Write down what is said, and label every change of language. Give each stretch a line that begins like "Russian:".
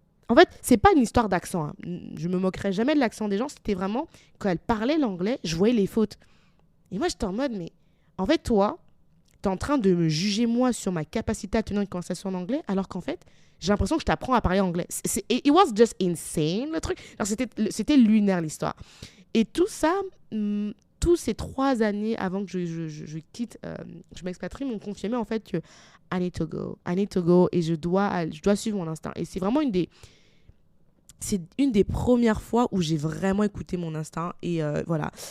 French: En fait, c'est pas une histoire d'accent. Hein. Je me moquerai jamais de l'accent des gens. C'était vraiment, quand elle parlait l'anglais, je voyais les fautes. Et moi, j'étais en mode, mais en fait, toi, t'es en train de me juger moi sur ma capacité à tenir une conversation en anglais, alors qu'en fait, j'ai l'impression que je t'apprends à parler anglais.
English: It was just insane,
French: le truc. Alors, c'était lunaire, l'histoire. Et tout ça, tous ces 3 années avant que je quitte, je m'expatrie, m'ont confirmé en fait que
English: I need to go. I need to go
French: et je dois suivre mon instinct. Et c'est vraiment c'est une des premières fois où j'ai vraiment écouté mon instinct. Et voilà.